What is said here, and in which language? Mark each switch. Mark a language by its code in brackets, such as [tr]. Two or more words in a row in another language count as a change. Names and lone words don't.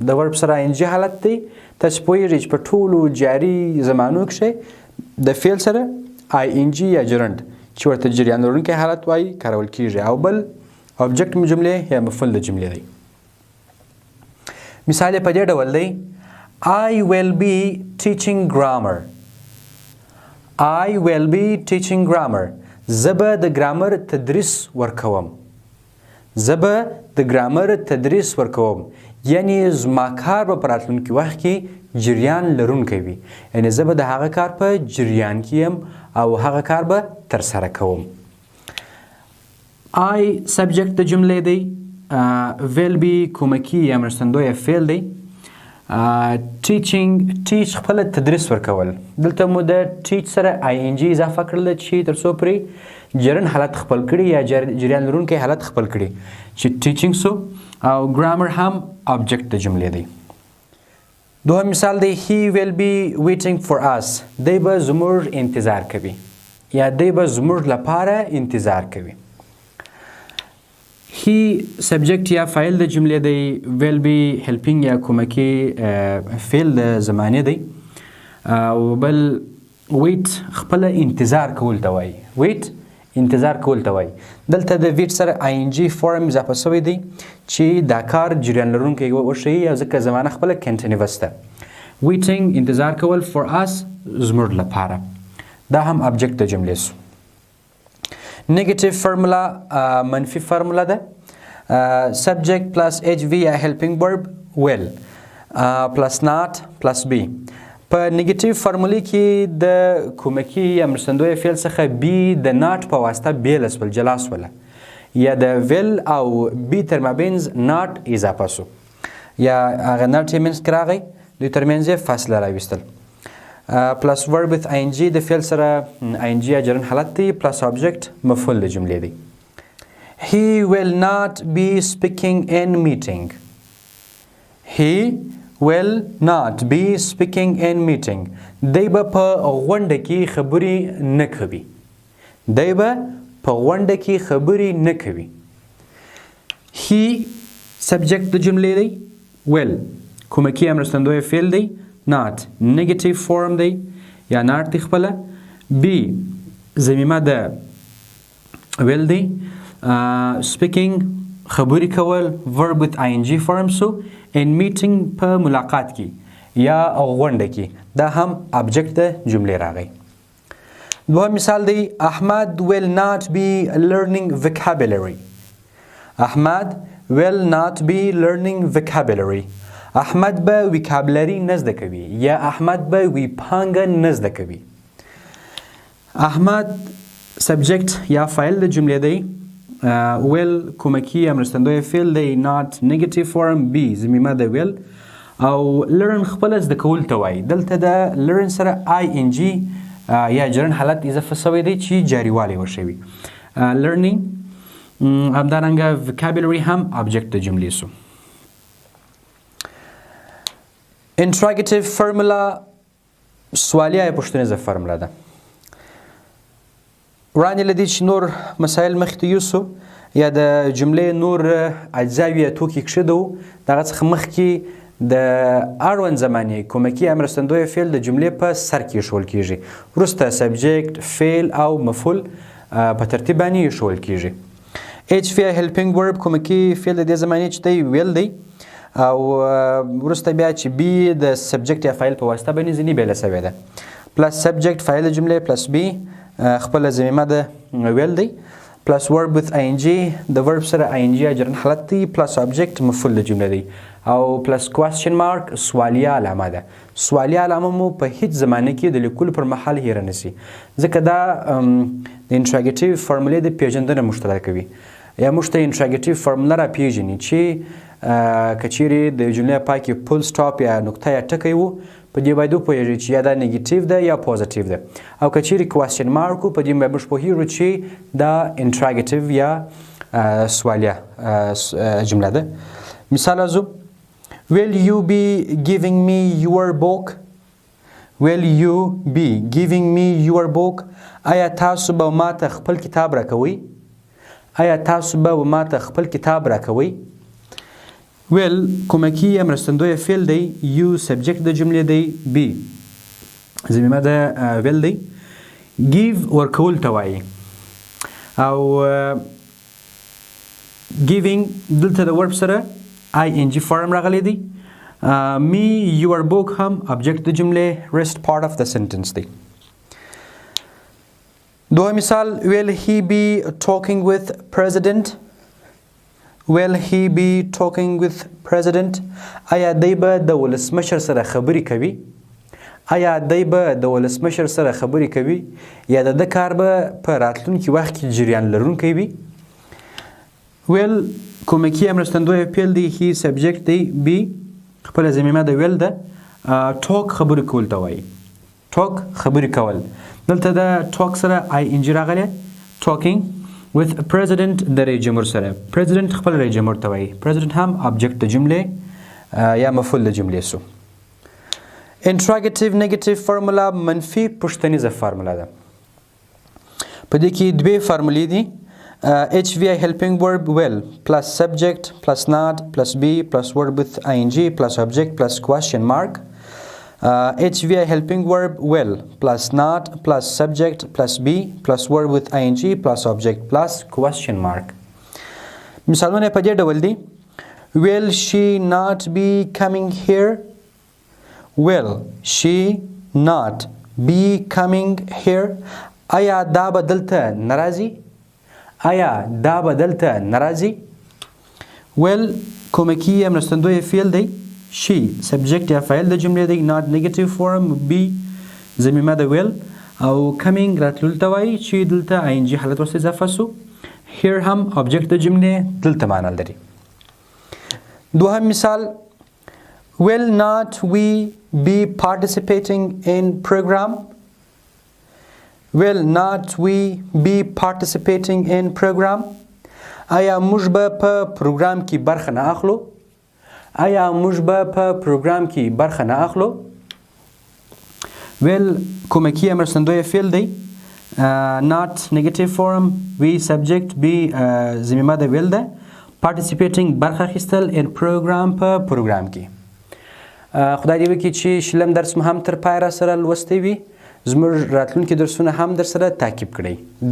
[ps] د ورب سره آی ان جی حالت دی. تاسو پوهیږئ چې په ټولو جاري زمانو کې د فعل سره آی ان جی یا جرند چې ورته جریان لرونکی حالت وایي کارول کیږي، او بل آبجیکټ جملې یا مفعول د جملې دی. مثال یې په دې ډول دی: [en] I will be teaching grammar. I will be teaching grammar. [ps] زه به د ګرامر تدریس ورکوم. زه به د ګرامر تدریس ورکوم. یعنی زما کار به په راتلونکي وخت کې جریان لرونکی وي. یعنی زه به د هغه کار په جریان کې یم او هغه کار به ترسره کوم. I سبجیکټ د جملې دی. [en] will be [ps] کومکی یا مرستندویه فعل دی. [en] teaching teach [ps] خپله تدریس ورکول. دلته مو د teach سره ing اضافه کړله چې تر څو پرې جرن حالت خپل کړي یا جریان لرونکی حالت خپل کړي چې teaching سو، او ګرامر هم آبجیکټ د جملې دی. دوهم مثال دی: [en] He will be waiting for us. [ps] دی به زموږ انتظار کوي یا دی به زموږ لپاره انتظار کوي. He سبجیکټ یا فاعل د جملې دی. [en] will be helping [ps] یا کومکی فعل د زمانې دی، او بل wait خپله انتظار کول ته وایي. wait انتظار کول ته وایي. دلته د ویټ سره ing فورم اضافه شوی دی چې دا کار جریان لرونکی وښیي، او ځکه زمانه خپله کنټینیوس ده. waiting انتظار کول [en] for us [ps] زموږ لپاره. دا هم آبجیکټ د جملې سو. [en] negative formula [ps] منفي فارمولا ده. [en] subject plus HV یا helping verb will plus not plus be. [ps] په نیگیټیو فارمولې کې د کومکی یا مرستندویه فعل څخه بی د ناٹ په واسطه بیله سول، جلا سوله، یا د ویل او بی تر مابینځ ناٹ اضافه سو یا هغه ناٹ یې منځ کې راغی، دوی تر منځ یې فاصله راویستل. [en] plus verb with ing [ps] د فعل سره آی ان جی یا جرن حالت دی، [en] plus object [ps] مفعول د جملې دی. [en] He will not be speaking in meeting. He will not be speaking in meeting. [ps] دی به په غونډه کې خبرې نه کوي. دی به په غونډه کې خبرې نه کوي. He سبجیکټ د جملې دی. will کومکی یا مرستندویه فعل دی. [en] not negative form [ps] دی یا not دی خپله. بی ضمیمه د will دی. speaking خبرې کول [en] verb with ing form [ps] سو [en] in meeting [ps] په ملاقات کې یا غونډه کې دا هم object د جملې راغی. دوهم مثال دی [en] احمد will not be learning vocabulary. احمد will not be learning vocabulary. [ps] احمد به ویکابلری نه زده کوي یا احمد به ویپانګه نه زده کوي. احمد سبجیکټ یا فاعل د جملې دی. will کومکی یا مرستندوی فعل دی. [en] not negative form b [ps] ضمیمه د will او learn خپل زده کول ته وایي. دلته د learn سره ing یا جرن حالت اضافه شوی دی چې جاریوالی ورشوي. learning همدارنګه vocabulary هم object د جملې سو. [en] interrogative formula [ps] سوالیه یا پوښتنیزه فرموله ده. وړاندې له دې چې نور مسایل مخکې ته یوسو یا د جملې نور اجزاوي یا توکي کښېدو د هغه څخه مخکې د اړوند زمانې کومکي یا مرستندوی فعل د جملې په سر کې ایښول کیږي. وروسته سبجیکټ فعل او مفعول په ترتیب باندې ایښول کیږي. h فیا [en] helping verb [ps] کومکي فعل د دې زمانې چې دی ویل دی او وروسته بیا چې بی د سبجیکټ یا فاعل په واسطه باندې ځینې بیله سوې ده. [en] plus subject [ps] فاعل د جملې [en] plus be [ps] خپله ضمیمه د ویل دی [en] plus verb with ing [ps] د ورب سره ing جرن حالت دی [en] plus object [ps] مفعول د جملې دی او [en] plus question mark [ps] سوالیه علامه ده. سوالیه علامه مو په هیڅ زمانه کې د لیکلو پر مهال هیره نشي ځکه دا د انټراګیټیو فارمولې د پېژندنه موږ ته راکوي یا موږ ته انټراګیټیو فارموله راپېژني چې که چیرې د جملې پای کې [en] full stop [ps] یا نقطه یا ټکی و په دې باید وپوهېږو چې یا دا نیګیټیو ده یا پوزیټیو ده او که چیرې [en] question mark [ps] و په دې باید موږ پوهېږو چې دا انټراګیټیو یا سوالیه جمله ده. مثال ازو [en] will you be giving me your book will you be giving me your book [ps] آیا تاسو به ماته خپل کتاب راکوئ آیا تاسو به ماته خپل کتاب راکوئ. will کومکی یا مرستندوی فعل دی. you سبجیکټ د جملې دی. b ضمیمه د will دی. give ورکول ته وایي او giving دلته د ورب سره [en] ing form [ps] راغلی دی. [en] me your book هم object [ps] د جملې [en] rest part of the sentence دی. [ps] دوه مثال [en] will he be talking with president will he be talking with president [ps] آیا دی به د ولسمشر سره خبرې کوي آیا دی به د ولسمشر سره خبرې کوي یا د ده کار به په راتلونکي وخت کې جریان لرونکی وي. will کومکی یا مرستندوی فعل دی. he سبجیکټ دی. b خپله ضمیمه د ویل ده. ټاک خبرې کول ته وایي. ټاک خبرې کول دلته د ټاک سره ing راغلی. [en] talking with president [ps] د رئیس جمهور سره. president خپل رئیس جمهور ته وایي. president هم object د جملې یا مفعول د جملې سو. [en] interrogative negative formula [ps] منفي پوښتنیزه فارموله ده. په دې کې دوې فارمولې دي. [en] HVI helping verb will plus subject plus not plus be plus verb with ing plus object plus question mark. HVI helping verb will plus not plus subject plus be plus verb with ing plus object plus question mark. [ps] مثالونه په دې ډول دي. [en] will she not be coming here will she not be coming here [ps] آیا دا به دلته ناراضي آیا دا به دلته ناراضي. will کومکی یا مرستندوی فعل دی. she سبجیکټ یا فاعل د جملې دی. [en] not negative form b [ps] ضمیمه د will او coming راتلو ته وایي چې دلته ing حالت ورسره اضافه سو. here هم object د جملې دلته معنا لري. دوهم مثال [en] will not we be participating in program will not we be participating in program [ps] آیا موږ به په پروګرام کې برخه نه اخلو آیا موږ به په پروګرام کې برخه نه اخلو. will کومکی مرستندوی فعل دی. [en] not negative form we subject be [ps] ضمیمه د [en] will ده. [ps] participating برخه اخیستل [en] in program [ps] په پروګرام کې. خدای دې وکړي چې شلم درس مو هم تر پای را سره لوستی وي. زموږ راتلونکي درسونه هم در سره تعقیب کړئ.